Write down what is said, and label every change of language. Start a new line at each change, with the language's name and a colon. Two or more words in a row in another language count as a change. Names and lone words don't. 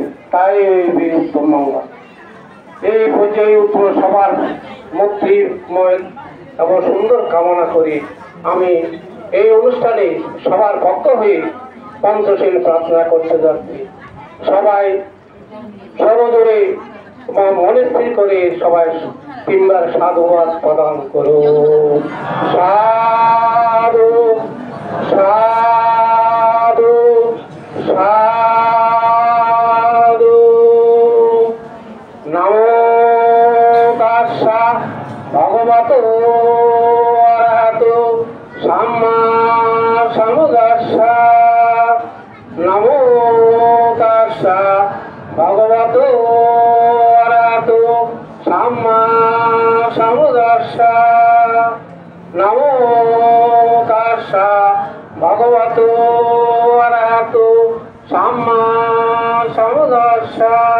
Bangla: তাই উত্তম মঙ্গল এই পর্যায়ে উত্তর সবার মুক্তিময় এবং সুন্দর কামনা করি আমি এই অনুষ্ঠানে সবার পক্ষ হয়ে পঞ্চশীল প্রার্থনা করতে যাচ্ছি। সবাই সর্বজোরে মনে স্থির করে সবাই তিনবার সাধুবাদ প্রদান করো।
Pali: সাধু সাধু সাধু নমো তাস্সা ভগবতো অরহতো সাম্মা সম্বুদ্ধাস্সা নমো তাস্সা ভগবতো অরহতো সাম্মা সম্বুদ্ধাস্সা নমো তাস্সা ভগবতো অরহতো সাম্মা সম্বুদ্ধাস্সা।